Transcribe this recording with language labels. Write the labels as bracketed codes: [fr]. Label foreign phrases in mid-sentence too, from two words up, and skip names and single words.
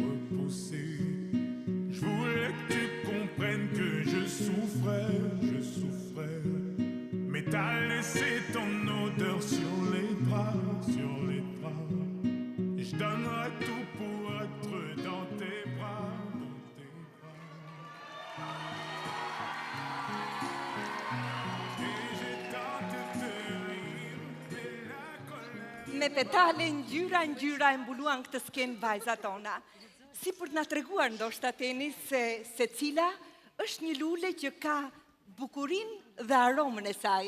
[fr] Je voulais que tu comprennes que je souffrais. Mais t'as laissé ton odeur sur les bras. Je donnerai tout pour être dans tes bras. [sq] Me petale ngjyra e mbuluan këtë skenë vajzat tona. Si për të na treguar ndoshta Teni se cila është një lule që ka bukurinë dhe aromën e saj.